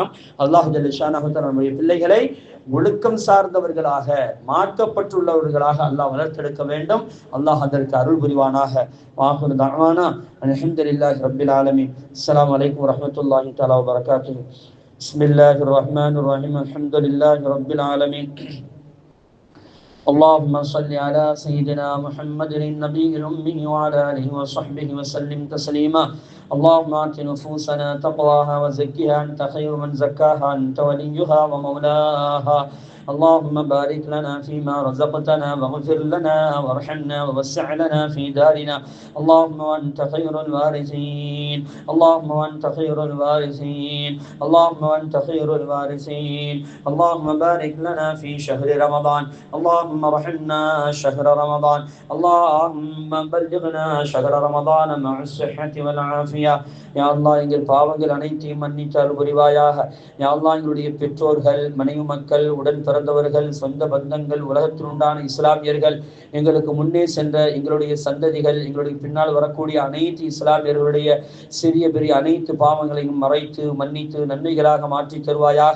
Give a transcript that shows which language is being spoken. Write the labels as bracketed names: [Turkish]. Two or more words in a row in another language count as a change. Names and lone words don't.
[Arabic] الله جل شأنه تعالى [Tamil] நம்முடைய பிள்ளைகளை ஒழுக்கம் சார்ந்தவர்களாக, மார்க்கப்பட்டுள்ளவர்களாக அல்லாஹ் வளர்த்தெடுக்க வேண்டும். அல்லாஹ் அதற்கு அருள் புரிவானாக. [Arabic] وآخر دعوانا الحمد لله رب العالمين. السلام عليكم ورحمة الله تعالى وبركاته. بسم الله الرحمن الرحيم. الحمد لله رب العالمين. اللهم صل على سيدنا محمد النبي الأمي وعلى آله وصحبه وسلم تسليما. اللهم آت نفوسنا تقواها وزكها أنت خير من زكاها أنت وليها ومولاها. اللهم بارك لنا فيما رزقتنا واغفر لنا وارحمنا ووسع لنا في دارنا. اللهم وأنت خير الوارثين. اللهم وأنت خير الوارثين. اللهم وأنت خير الوارثين. اللهم بارك لنا في شهر رمضان. اللهم ارحمنا شهر رمضان. اللهم بلغنا شهر رمضان مع الصحة والعافية. يا الله [Tamil] எங்கள் பாவங்கள் அனைத்தையும் மன்னித்தால் புரிவாயாக. [Arabic] يا الله [Tamil] எங்களுடைய பெற்றோர்கள், மனைவி மக்கள், உடன் பிறந்தவர்கள், சொந்த பந்தங்கள், உலகத்தில் உண்டான இஸ்லாமியர்கள், எங்களுக்கு முன்னே சென்ற எங்களுடைய சந்ததிகள், எங்களுடைய பின்னால் வரக்கூடிய அனைத்து இஸ்லாமியர்களுடைய சிறிய பெரிய அனைத்து பாவங்களையும் மறைத்து மன்னித்து நன்மைகளாக மாற்றி தருவாயாக.